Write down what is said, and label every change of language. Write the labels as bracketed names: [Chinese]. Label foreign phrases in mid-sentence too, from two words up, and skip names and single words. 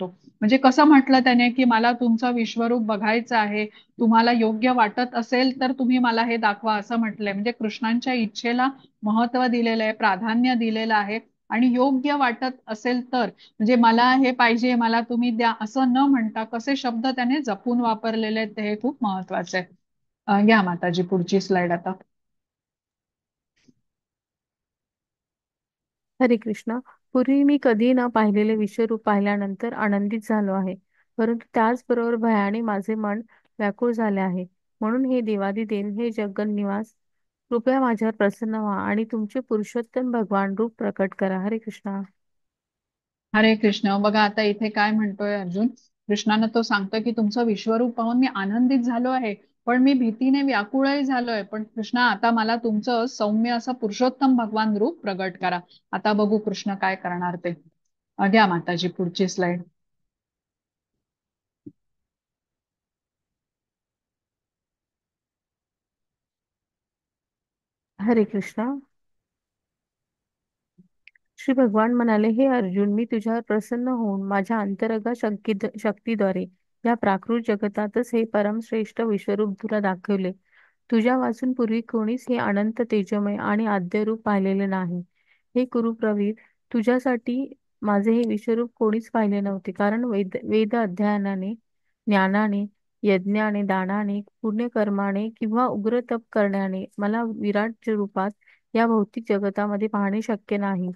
[Marathi] म्हणजे कसं म्हटलं त्याने, की मला तुमचं विश्वरूप बघायचं आहे, तुम्हाला योग्य वाटत असेल तर तुम्ही मला हे दाखवा, असं म्हटलंय. म्हणजे कृष्णांच्या इच्छेला महत्व दिलेलं आहे, प्राधान्य दिलेलं आहे. आणि योग्य वाटत असेल तर, म्हणजे मला हे पाहिजे, मला तुम्ही द्या, असं न म्हणता कसे शब्द त्याने जपून वापरलेले आहेत ते हे खूप महत्वाचं आहे. घ्या माताजी पुढची स्लाइड आता. हरे कृष्ण. पूर्वी मी कधी न पाहिलेले विश्वरूप पाहिल्यानंतर आनंदित झालो आहे, परंतु त्याचबरोबर भयाने माझे मन व्याकुळ झाले आहे. म्हणून हे देवादिदेव, हे जगन्निवास, कृपया माझ्यावर प्रसन्न व्हा आणि तुमचे पुरुषोत्तम भगवान रूप प्रकट करा. हरे कृष्णा. हरे कृष्ण. बघा आता इथे काय म्हणतोय अर्जुन. कृष्णानं तो सांगतोय की तुमचं विश्वरूप पाहून मी आनंदित झालो आहे, पण मी भीतीने व्याकुळही झालोय. पण कृष्णा, आता मला तुमचं सौम्य असं पुरुषोत्तम भगवान रूप प्रगट करा. आता बघू कृष्ण काय करणार ते. घ्या माताजी पुढची स्लाइड. हरे कृष्णा. श्री भगवान म्हणाले, हे अर्जुन, मी तुझ्यावर प्रसन्न होऊन माझ्या अंतरंग शक्तीद्वारे या प्राकृत जगतातच हे परमश्रेष्ठ विश्वरूप तुला दाखवले. तुझ्या वाचून पूर्वी कोणीच हे अनंत तेजमय आणि आद्य रूप पाहिलेले नाही. हे कुरुप्रवीर, तुझ्यासाठी माझे हे विश्वरूप कोणीच पाहिले नव्हते, कारण वेद वेद अध्ययनाने, ज्ञानाने, यज्ञाने, दानाने, पुण्यकर्माने किंवा उग्र तप करण्याने मला विराट रूपात या भौतिक जगतामध्ये पाहणे शक्य नाही.